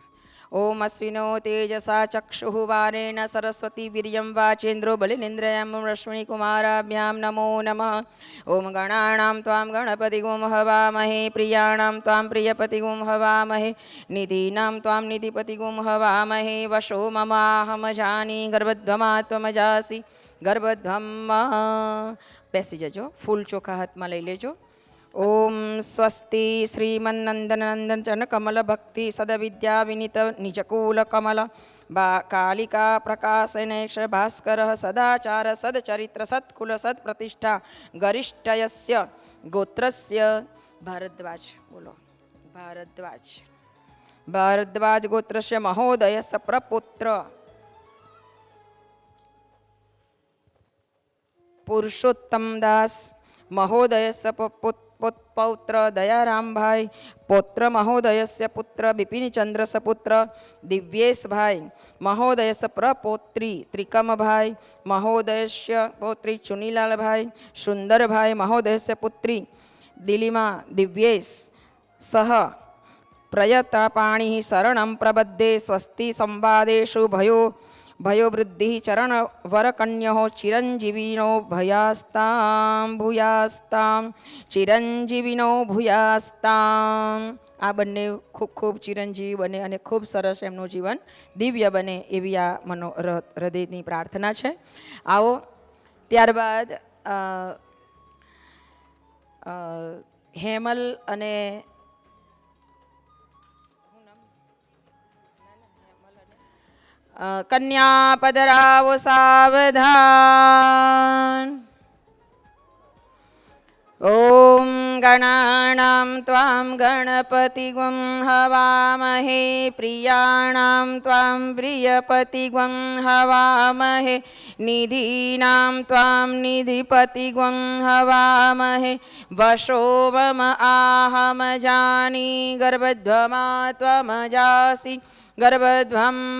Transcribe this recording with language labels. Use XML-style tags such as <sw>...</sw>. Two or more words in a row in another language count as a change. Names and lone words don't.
<sa>ओम अश्विनो तेजसा चक्षुः वारेण सरस्वती वीर्यं वाचेन्द्रो बलिनिन्द्रयं रश्मि कुमाराभ्यां नमो नमः ओम गणानां त्वां गणपतिगुं हवामहे प्रियाणां त्वां प्रियपतिगुं हवामहे निधीनां त्वां निधिपतिगुं हवामहे वशो ममाहमजानि गर्भध्वमा त्वमजासि गर्भध्वं</sa> <gu>બેસી જજો ફૂલ ચોખા હાથમાં લઈ લેજો</gu> <sa>ओम स्वस्ति श्रीमन्नंदन नंदन चन कमल भक्ति सदविद्या विनीत निजकूल कमल बा कालिका प्रकाशनेक्ष भास्कर सदाचार सदचरित्र सत्कुल सत्प्रतिष्ठा गरिष्ठयस्य गोत्रस्य भारद्वाज बोलो भारद्वाज भारद्वाज गोत्रस्य महोदयस्य प्रपुत्र पुरुषोत्तम दास महोदयस्य पौत्र दयाराम भाई पौत्र महोदयस्य पुत्र बिपिनचंद्रस्य पुत्र दिव्येश भाई महोदयस्य प्रपौत्री त्रिकम भाई महोदयस्य पौत्री चुनीलाल भाई सुंदर भाई महोदयस्य पुत्री दिलीमा दिव्येश सह प्रयतापाणि शरणं प्रबद्धे स्वस्ति संवादेषु भयोवृद्धि चरण वरकन्यो चिरंजीविनो भयास्तां भूयास्तां चिरंजीविनो भूयास्तां</sa> <gu>આ બને ખૂબ ખૂબ ચિરંજીવી બને અને ખૂબ સરસ એમનું જીવન દિવ્ય બને એવી આ હૃદયની પ્રાર્થના છે આવો ત્યારબાદ હેમલ અને કન્યા પદરાવો सावधान ओम</gu> <sa>गणानां त्वां गणपतिगुं हवामहे प्रियाणां त्वां प्रियपतिगुं हवामहे निधीनां त्वां निधिपतिगुं हवामहे वशो मम आहमजानि गर्भध्वमा त्वमजासि गर्भध्वं</sa>